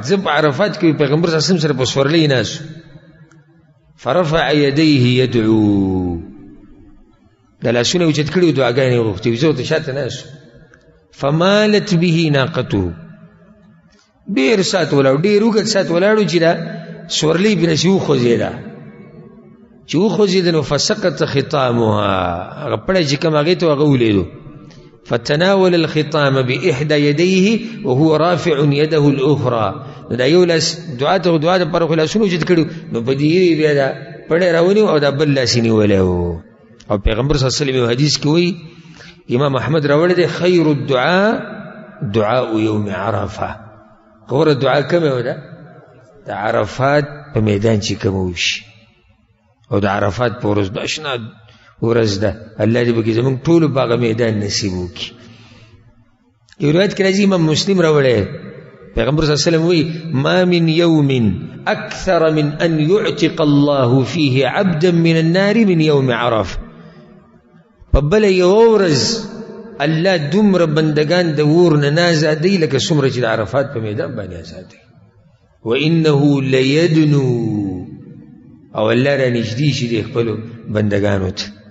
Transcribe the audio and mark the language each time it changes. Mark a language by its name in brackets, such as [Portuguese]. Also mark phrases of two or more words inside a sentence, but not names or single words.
[Pashto] زه په عرفات کې پیغمبر [Arabic] صلی الله علیه وسلم [Pashto] سره په سورلۍ ناست، [Arabic] فرفع یدیه یدعو، [Pashto] د لاسونه یې اوچت کړي دعاګانې یې غوښتې. زه ورته شاته ناست، [Arabic] فمالت به ناقته، [Pashto] ډېر ساعت ولاړو، ډېر اوږد ساعت ولاړو چې دا سورلۍ پرې نسي وخوځېده. چې وخوځېده نو [Arabic] فسقط ختامها، [Pashto] هغه پړی چې کوم هغې ته هغه ولیدو. [Arabic] فتناول الختام بإحدى يديه وهو رافع يده الأخرى. [Pashto] نو دا یو لاس دعا ته دعا دپاره خو لاسونه اوچت کړي، نو په دې بیا دا پړی راونیو او دا بل لاس یې نیولی و. او پیغمبر [Arabic] صلی الله علیه وسلم [Pashto] حدیث کې وایي، امام احمد راوړی دی، [Arabic] خیر الدعاء دعاء یوم عرفه. [Pashto] غوره دعا کومه وه؟ د عرفات په میدان چې کومه وشي او د عرفات په ورځ، د اشنا ورځ ده. الله دې پکې زموږ ټولو په هغه میدان نصیب وکړي. یو روایت کې راځي، امام مسلم راوړی، پیغمبر [Arabic] صلی الله علیه وسلم [Pashto] وایي [Arabic] ما من یوم اکثر من ان یعتق الله فیه عبدا من النار من یوم عرفه. [Pashto] په بله یوه ورځ الله دومره بندگان د اور نه نه ازادوي لکه څومره چې د عرفات په میدان باندې ازادوي. وانه لیدنو، او الله را نږدې شي د خپلو بندگانو ته.